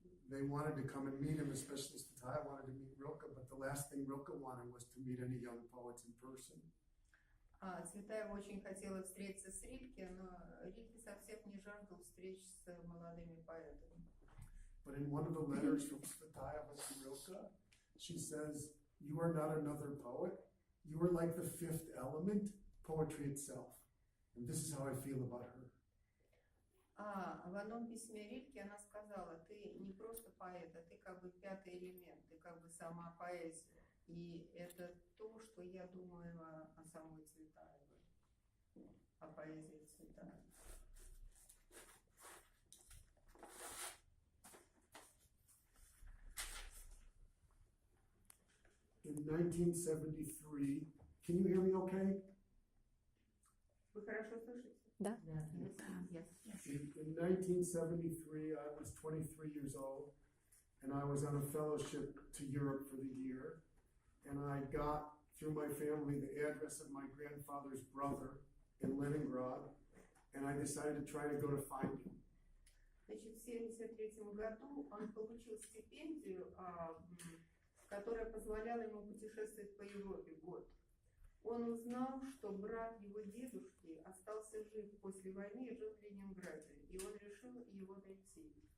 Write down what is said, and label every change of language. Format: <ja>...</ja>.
<en>They wanted to come and meet him, especially Tsvetaeva wanted to meet Rilke, but the last thing Rilke wanted was to meet any young poets in person.</en> <ru>Цветаева очень хотела встретиться с Рильке, но Рильке совсем не жаждал встреч с молодыми поэтами.</ru> <en>But in one of the letters from Tsvetaeva to Rilke, she says, "You are not another poet. You are like the fifth element, poetry itself." And this is how I feel about her.</en> <ru>В одном письме Рильке она сказала: ты не просто поэт, а ты как бы пятый элемент, ты как бы сама поэзия. И это то, что я думаю о самой Цветаевой, о поэзии Цветаевой.</ru> <en>In 1973, can you hear me okay?</en> <ru>Вы хорошо слышите? Да.</ru> <en>Yes. In 1973, I was 23 years old, and I was on a fellowship to Europe for the year. And I got, through my family, the address of my grandfather's brother in Leningrad, and I decided to try to go to find him.</en> <ru>Значит, в 1973 году он получил стипендию, которая позволяла ему путешествовать по Европе год. Он узнал, что брат его дедушки остался жив после войны и жил в Ленинграде, и он решил его найти.</ru>